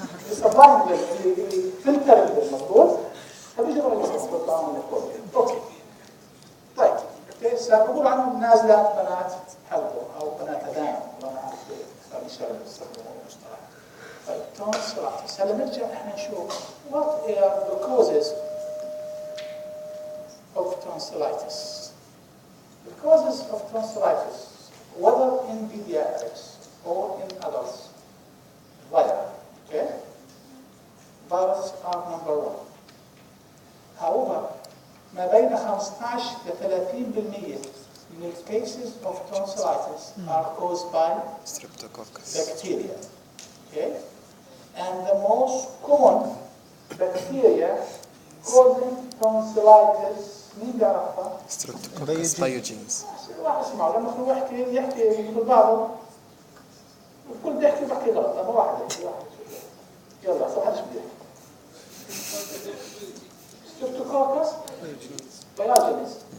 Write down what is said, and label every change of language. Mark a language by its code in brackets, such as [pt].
[ar] الصباح اللي فلتر مظبوط؟ فبيجوا يصيروا من الكل. اوكي. طيب بقول عنهم نازلات بنات حلقوا او بنات اذان ما نعرف هذا الشيء اللي بيستخدموه المصطلح. طيب tonsillitis. هلا نرجع احنا نشوف [en] what are the causes of tonsillitis. The causes of tonsillitis, whether in pediatrics or in adults, viral. Okay, viruses are number one. However, [ar] ما بين 15 ل 30% من [en] cases of tonsillitis are caused by bacteria. Okay? And the most common bacteria causing tonsillitis [ar] مين بيعرفها؟ [en] Streptococcus. [ar] واحد اسمعوا لما يكون يحكي مثل بعضه الكل بيحكي غلط اما واحد يلا صح ايش بده يحكي؟ Streptococcus pyogenes.